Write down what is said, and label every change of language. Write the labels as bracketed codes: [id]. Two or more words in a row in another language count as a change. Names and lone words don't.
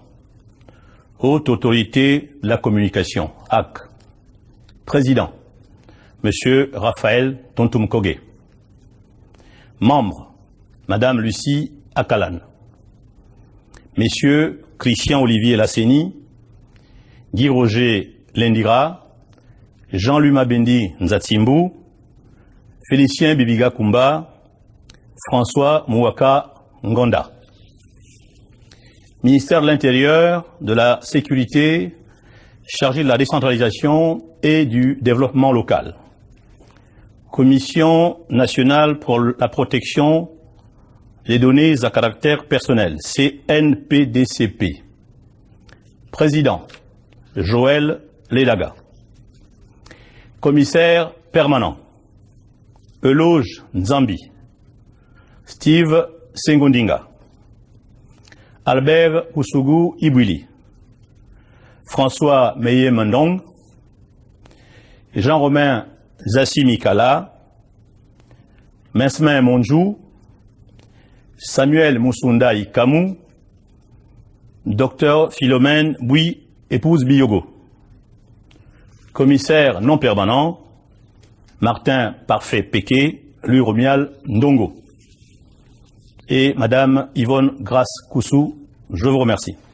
[fr] Haute Autorité de la Communication, HAC. Président, Monsieur Raphaël Tontoum-Kogué. Membres, Madame Lucie Akalan. Messieurs Christian-Olivier Lasseni, Guy Roger Lendira, Jean-Louis Mabendi Nzatsimbu, Félicien Bibiga Kumba, François Mouaka Ngonda. Ministère de l'Intérieur, de la Sécurité, chargé de la décentralisation et du développement local. Commission nationale pour la protection des données à caractère personnel, CNPDCP. Président, Joël Lélaga. Commissaire permanent, Eloge Nzambi. Steve Sengondinga. Albert Ousougou Ibwili. François Meye Mendong. Jean-Romain Zassi Mikala. Mensmin Monjou. Samuel Moussunda Ikamu. Docteur Philomène Bouy, épouse Biyogo. Commissaire non permanent, Martin Parfait Péqué, Louis Romial Ndongo. Et Madame Yvonne Grasse Koussou, je vous remercie.